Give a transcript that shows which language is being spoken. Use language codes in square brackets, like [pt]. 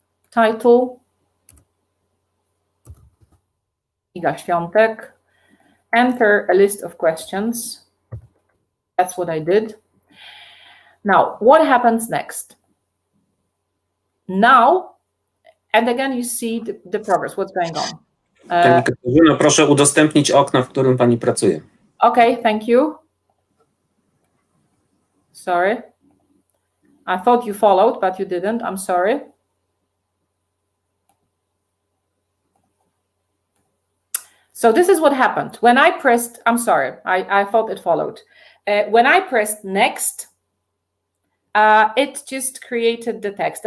[en] Title, Iga Świątek. Enter a list of questions. That's what I did. Now, what happens next? Now, and again, you see the progress, what's going on. [pl] Pani Katarzyno, proszę udostępnić okno, w którym pani pracuje. [en] Okay, thank you. Sorry. I thought you followed, but you didn't. I'm sorry. So this is what happened. When I pressed, I'm sorry, I thought it followed. When I pressed next, it just created the text.